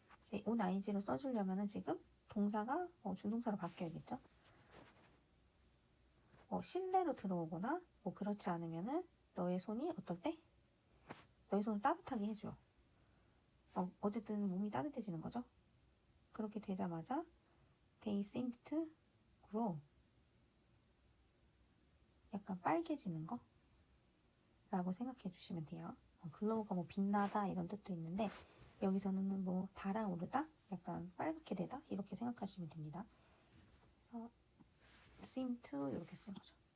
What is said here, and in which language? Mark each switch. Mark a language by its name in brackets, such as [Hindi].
[Korean] 네, on ing로 써주려면은 지금 동사가 준동사로 바뀌어야겠죠. 실내로 들어오거나 그렇지 않으면은 너의 손이 어떨 때? 너의 손을 따뜻하게 해줘. 어쨌든 몸이 따뜻해지는 거죠. 그렇게 되자마자 [English] they seemed to grow. [Korean] 약간 빨개지는 거? 라고 생각해 주시면 돼요. glow가 빛나다 이런 뜻도 있는데 여기서는 달아오르다? 약간 빨갛게 되다? 이렇게 생각하시면 됩니다. 그래서 seem to 이렇게 쓴 거죠.